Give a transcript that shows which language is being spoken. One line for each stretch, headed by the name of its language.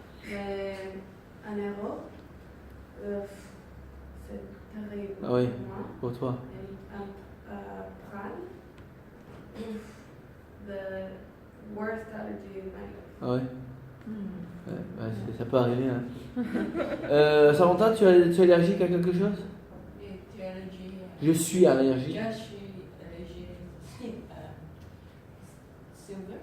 French: Mais en Europe, c'est terrible Ah oui. pour moi. Pour toi. Et
English: Prague, the worst allergy in my life.
French: Ah ouais. Hmm. Ouais, ça peut arriver. Hein. Samantha, tu es allergique à quelque chose? Et tu es allergique. Je suis allergique. Je suis allergique à silver.